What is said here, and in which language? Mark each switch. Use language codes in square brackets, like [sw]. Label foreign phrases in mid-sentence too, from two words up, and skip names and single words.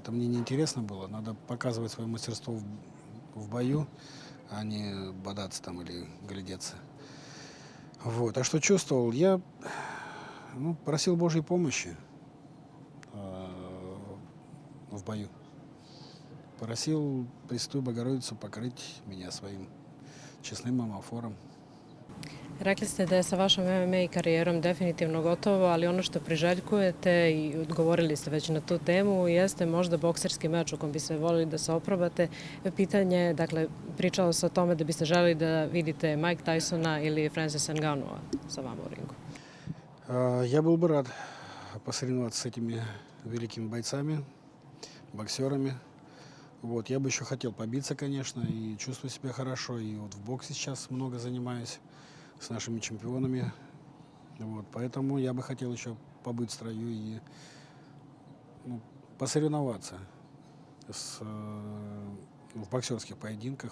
[ru] Это мне не интересно было. Надо показывать свое мастерство в бою, а не бодаться там или глядеться. Вот. А что чувствовал? Я просил Божьей помощи в бою. Просил Пресвятую Богородицу покрыть меня своим честным амофором. [sr] Rekli ste da je sa vašom MMA karijerom definitivno gotovo, ali ono što priželjkujete i odgovorili ste već na tu temu jeste možda bokserski meč u kom bi se voljeli da se oprobate. Pitanje, dakle, pričalo se o tome da biste želeli da vidite Mike Tysona ili Francisa Ngannou'a sa vama u ringu. [ru] Я был бы рад посоревноваться с этими великими бойцами, боксерами. Вот, я бы еще хотел побиться, конечно, и чувствую себя хорошо. И вот в боксе сейчас много занимаюсь с нашими чемпионами. Вот, поэтому я бы хотел еще побыть в строю и посоревноваться в боксерских поединках.